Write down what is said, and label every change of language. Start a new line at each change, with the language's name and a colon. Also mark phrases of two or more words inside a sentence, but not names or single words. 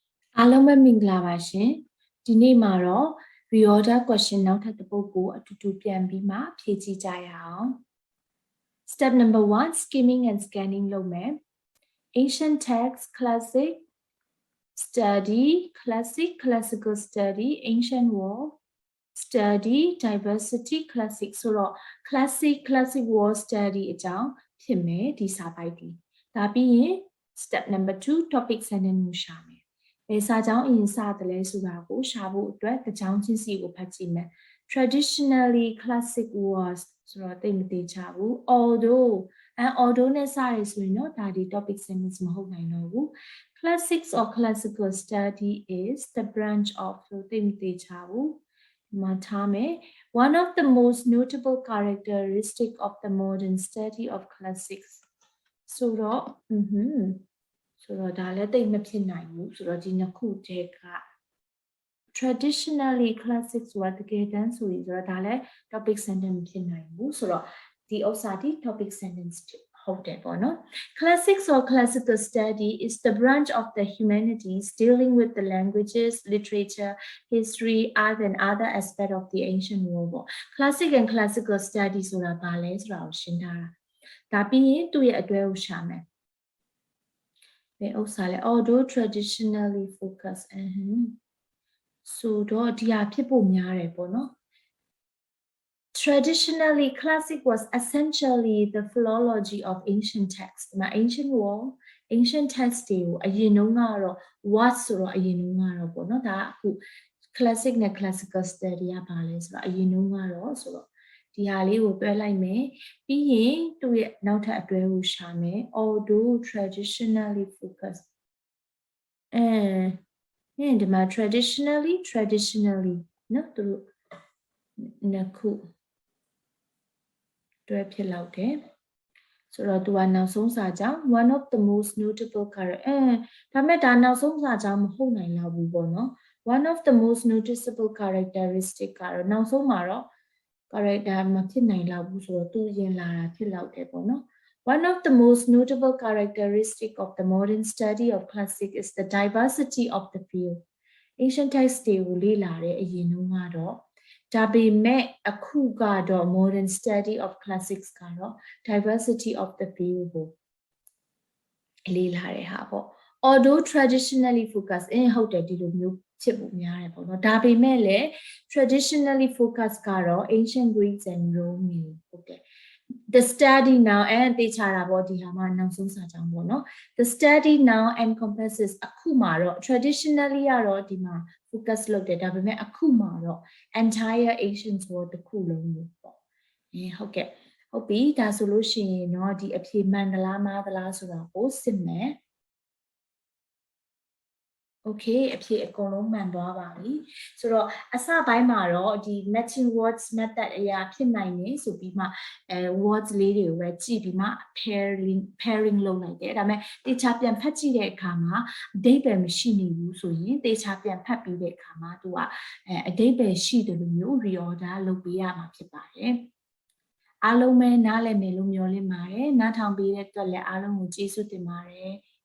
Burmese: အားလုံးပဲမင်္ဂလာပါရှင်ဒီနေ့မှာတော့ reorder question နောက်ထပ်တစ်ပုဒ်ကိုအတူတူပြန်ပြီးမှဖြည့်ကြည့်ကြရအောင်
English: step number 1 skimming and scanning
Burmese: လုပ်မယ်
English: ancient text classic study classical study ancient world study diversity classic
Burmese: ဆိုတော့
English: classic world study
Burmese: အကြောင်းဖြစ်မယ်ဒီစာပို က်ဒီဒါပြီးရင်
English: step number 2 topic sentence
Burmese: ကိုရှာမယ်ဘယ်စာကြောင်းအရင်စတယ်လဲဆိုတာကိုရှာဖို့အတွက်တကြောင်းချင်းစီကိုဖတ်ကြည့်မယ်
English: traditionally classic was
Burmese: ဆိုတော့သိမသေးချဘူး although နဲ့စ ရဆိုရင်တော့ဒါဒီ
English: topic sentence
Burmese: မဟုတ်နိုင်တော့ဘူး
English: classics or classical study is the branch of
Burmese: ဆိုသိမသေးချဘူးဒီမှာထားမယ်
English: one of the most notable characteristic of the modern study of classics
Burmese: ဆိုတော့ဆိုတော့ဒါလည်းတိတ်မဖြစ်နိုင်ဘူးဆိုတော့ဒီနှစ်ခုတ ည်းက
English: traditionally classic
Burmese: ဆိုတာတကယ်တမ်းဆိုရင်ဆိုတော့ဒါလည်း
English: topic sentence
Burmese: မဖြစ်နိုင်ဘူးဆိုတော့ဒီဥစ္စာဒီ
English: topic sentence
Burmese: ဟုတ်တယ်ပေါ့နော်
English: classics or classical study is the branch of the humanities dealing with the languages literature history art and other aspects of the ancient world
Burmese: ပေါ့
English: classic and classical study
Burmese: ဆိုတာဘာလဲဆိုတာကိုရှင်းထားတာဒါပြီးရင်သူ့ရဲ့အတွဲကိုရှာမယ်
English: although traditionally focused
Burmese: so တော့ဒီဟာဖြစ်ဖို့များတယ်ပေါ့နော်
English: traditionally classic was essentially the philology of ancient text
Burmese: ဒီမှာ
English: ancient text
Burmese: တွေကိုအရင်တုန်းကတော့ what ဆိုတော့အရင်တုန်းကတော့ပေါ့နော်ဒါအခု classic နဲ့ classical study ကပါလဲဆိုတော့အရင်တုန်းကတော့ဆိုတော့ဒီဟာလေးကိုတွဲလိုက်မယ်ပြီးရင်သူ့ရဲ့နောက်ထပ်အတွဲကိုရှာမယ်
English: although traditionally focused
Burmese: ဒီမှာ traditionally နော်သူတို့နှစ်ခု တွဲဖြစ်လောက်တယ်ဆိုတော့သူကနောက်ဆုံးစာကြောင်း
English: one of the most notable character
Burmese: ဒါမဲ့ဒါနောက်ဆုံးစာကြောင်းမဟုတ်နိုင်တော့ဘူးပေါ့နော်
English: one of the most noticeable characteristic
Burmese: ကတော့နောက်ဆုံးမှာတော့ character မဖြစ်နိုင်တော့ဘူး ဆိုတော့သူရင်လာတာဖြစ်လောက်တယ်ပေါ့နော်
English: one of the most notable characteristic of the modern study of classic is the diversity of the field ancient text
Burmese: တွေကိုလေ့လာတဲ့အရင်တုန်း ကတော့ဒါပေမဲ့အခုကတော့
English: modern study of classics
Burmese: ကတော့
English: diversity of the field
Burmese: ကိုလေ့လာတဲ့ဟာပေါ့
English: although traditionally focused
Burmese: ဟုတ်တယ်ဒီ လိုမျိုးဖြစ်ဖို့များတယ်ပေါ့နော်ဒါပေမဲ့လည်း
English: traditionally focused
Burmese: ကတော့
English: ancient Greeks and Romans
Burmese: ဟုတ်တယ်
English: the study now
Burmese: တေချာတာပေါ့ဒီဟာမှာနောက်ဆုံးစာကြောင်းပေါ့နော်
English: the study now encompasses
Burmese: အခုမှာတော့ traditionally ကတော့ဒီမှာ focus လုပ်တယ်ဒါပေမဲ့အခုမှာတော့
English: entire ancient world
Burmese: တစ်ခုလုံးလို့ပေါ့ဟုတ်ကဲ့ဟုတ်ပြီဒါဆိုလို့ရှိရင်เนาะဒီအဖြေမှန်သလားမှားသလားဆိုတာကိုစစ်မယ် โอเคအဖြေအကုန်လုံးမှန်သွားပါပြီဆိုတော့အစပိုင်းမှာတော့ဒီ
English: matching words method
Burmese: အရာဖြစ်နိုင်နေဆိုပြီးမှwords လေးတွေကိုပဲကြည့်ပြီးမှ pairing လုပ်လိုက်တယ်ဒါပေမဲ့တေချာပြန်ဖတ်ကြည့်တဲ့အခါမှာအဓိပ္ပာယ်မရှိနေဘူးဆိုရင်တေချာပြန်ဖတ်ပြီးတဲ့အခါမှာသူကအဓိပ္ပာယ်ရှိတယ်လို့မျိုး reorder လုပ်ပေးရမှာဖြစ်ပါတယ်အားလုံးပဲနားလည်မယ်လို့မျှော်လင့်ပါတယ်နားထောင်ပေးတဲ့အတွက်လည်းအားလုံးကိုကျေးဇူးတင်ပါတယ်